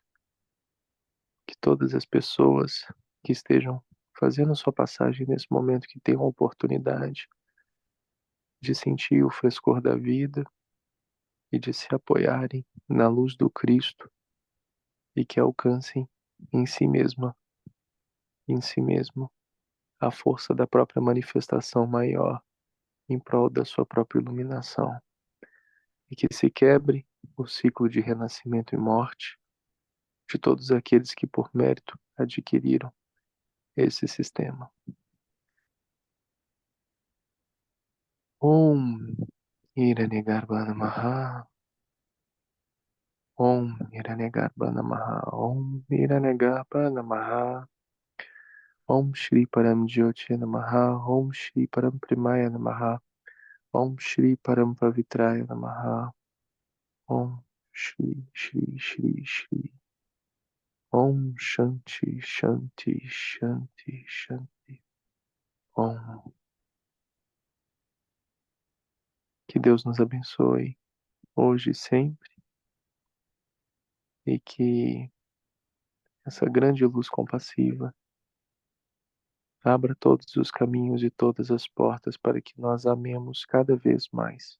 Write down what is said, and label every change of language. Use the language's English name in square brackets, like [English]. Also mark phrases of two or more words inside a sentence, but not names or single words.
[Portuguese] Que todas as pessoas que estejam fazendo sua passagem nesse momento, que tenham a oportunidade de sentir o frescor da vida e de se apoiarem na luz do Cristo e que alcancem em si mesmo, a força da própria manifestação maior em prol da sua própria iluminação. E que se quebre o ciclo de renascimento e morte de todos aqueles que por mérito adquiriram esse sistema. [Sanskrit] ॐ हिरण्यगर्भ नमः. ॐ हिरण्यगर्भ नमः. ॐ हिरण्यगर्भ नमः ॐ श्री परम् ज्योति नमः. ॐ श्री परम् प्रिमाय नमः ॐ श्री परम् पवित्राय नमः. ॐ श्री श्री श्री श्री. ॐ शान्ति शान्ति शान्ति शान्ति. Om. [Portuguese] Que Deus nos abençoe hoje e sempre e que essa grande luz compassiva abra todos os caminhos e todas as portas para que nós amemos cada vez mais.